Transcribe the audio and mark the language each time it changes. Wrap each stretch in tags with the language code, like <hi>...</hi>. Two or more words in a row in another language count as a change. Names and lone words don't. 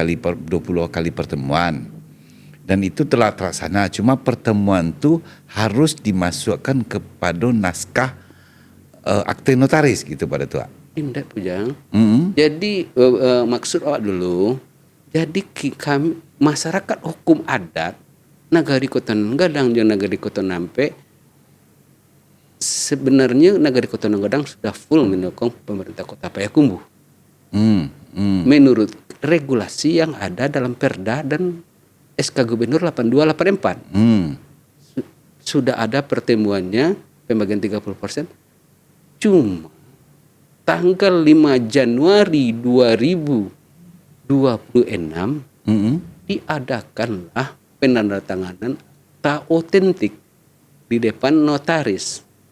<id>20 kali pertemuan. Dan itu telah terlaksana. Cuma pertemuan tu harus dimasukkan kepada naskah akte notaris gitu pada Tua. Tidak Pujang. Mm-hmm. Jadi maksud awak dulu, jadi kami masyarakat hukum adat Nagari Koton Gadang dan Nagari Koton Nampe, sebenarnya Nagari Koton Gadang sudah full mendukung pemerintah Kota Payakumbuh. Menurut regulasi yang ada dalam Perda dan SK Gubernur 8284. Sudah ada pertemuannya pembagian 30%. Cuma tanggal 5 Januari 2026 diadakanlah penandatanganan akta otentik di depan notaris.</id>